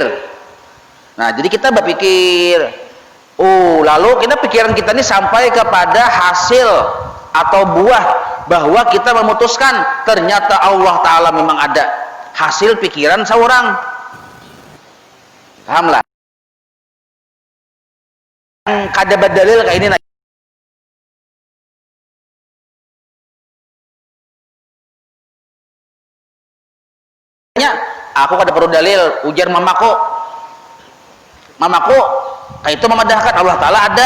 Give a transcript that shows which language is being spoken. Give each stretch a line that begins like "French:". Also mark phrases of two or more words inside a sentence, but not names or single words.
Indonesian: Nah jadi kita berpikir, lalu pikiran kita ini sampai kepada hasil atau buah, bahwa kita memutuskan ternyata Allah Ta'ala memang ada. Hasil pikiran seorang. Pahamlah?
Banjar: Kada berdalil kayak ini. Aku kada perlu dalil, ujar mamaku kayak itu memadahkan Allah Ta'ala ada.